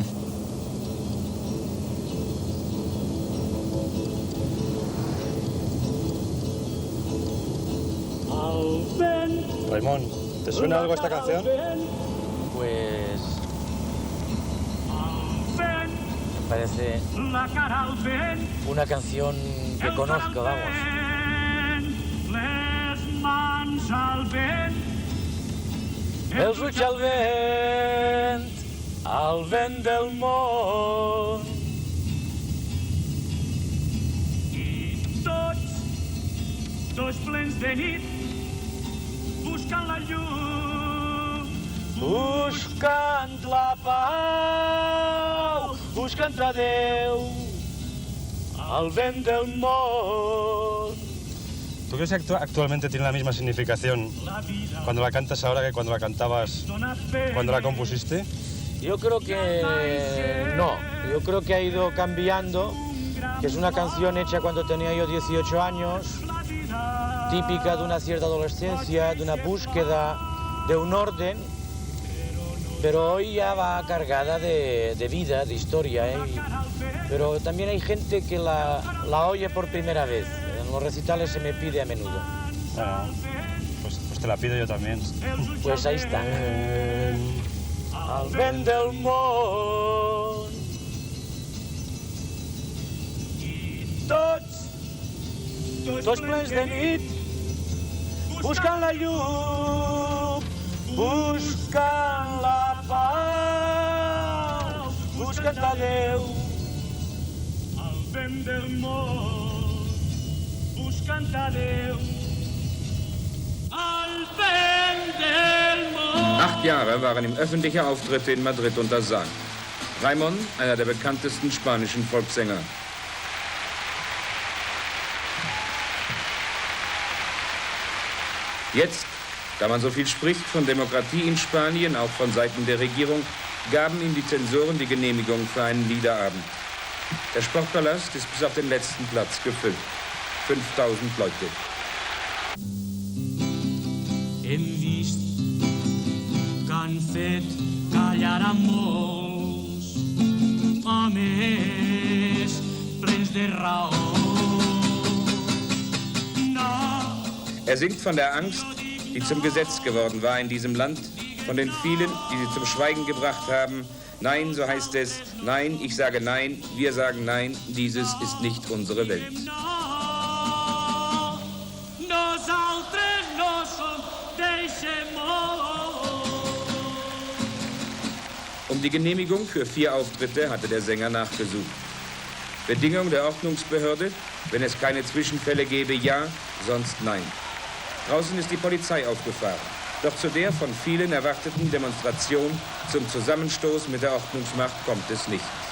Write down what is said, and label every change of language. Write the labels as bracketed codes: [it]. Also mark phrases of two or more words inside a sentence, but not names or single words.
[es] Raimon, ¿te suena algo esta canción? Pues me parece una canción que conozco, vamos. [ca] Els ulls al vent del món. I tots plens de nit, buscant la llum, buscant la pau, buscant a Déu, al vent del món. [es] ¿Tú crees que actualmente tiene la misma significación cuando la cantas ahora que cuando la cantabas, cuando la compusiste? Yo creo que no, yo creo que ha ido cambiando, que es una canción hecha cuando tenía yo 18 años, típica de una cierta adolescencia, de una búsqueda de un orden, pero hoy ya va cargada de vida, de historia, pero también hay gente que la oye por primera vez. En los recitales se me pide a menudo. Bueno, pues te la pido yo también. Pues ahí está. [ca] Al vent del món. I tots plens de nit, buscant la llum, buscant la pau, buscant a Déu. al vent del món, buscant a Déu. Al vent del món. [de] 8 Jahre waren ihm öffentliche Auftritte in Madrid untersagt. Raimon, einer der bekanntesten spanischen Volkssänger. Jetzt, da man so viel spricht von Demokratie in Spanien, auch von Seiten der Regierung, gaben ihm die Zensoren die Genehmigung für einen Liederabend. Der Sportpalast ist bis auf den letzten Platz gefüllt. 5000 Leute. [ca] Hem vist que han fet callar a molts homes plens de raó. [de] Er singt von der Angst, die zum Gesetz geworden war in diesem Land, von den vielen, die sie zum Schweigen gebracht haben. Nein, so heißt es, nein, ich sage nein, wir sagen nein, dieses ist nicht unsere Welt. [ca] Nosaltres no som d'eixe món. [de] Um die Genehmigung für 4 Auftritte hatte der Sänger nachgesucht. Bedingung der Ordnungsbehörde, wenn es keine Zwischenfälle gäbe, ja, sonst nein. Draußen ist die Polizei aufgefahren. Doch zu der von vielen erwarteten Demonstration zum Zusammenstoß mit der Ordnungsmacht kommt es nicht.